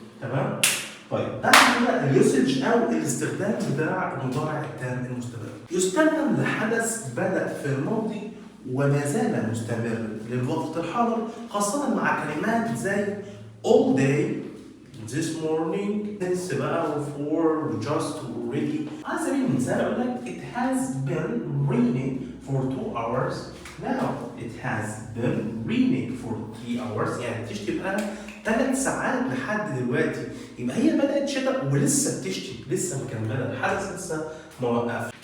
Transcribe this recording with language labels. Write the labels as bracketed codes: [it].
[ar] تمام؟ طيب بعد كده اليوسج او الاستخدام بتاع المضارع التام المستمر. يستخدم لحدث بدأ في الماضي وما زال مستمر للوقت الحاضر، خاصة مع كلمات زي all day، this morning، since بقى for، just، already. [en] على سبيل المثال أقول لك it has been raining for 2 hours now. It has been raining for 3 hours. [ar] يعني بتشتي بقى 3 ساعات لحد دلوقتي. يبقى هي بدأت شتاء ولسه بتشتي، لسه مكملة، الحدث لسه ما وقفش.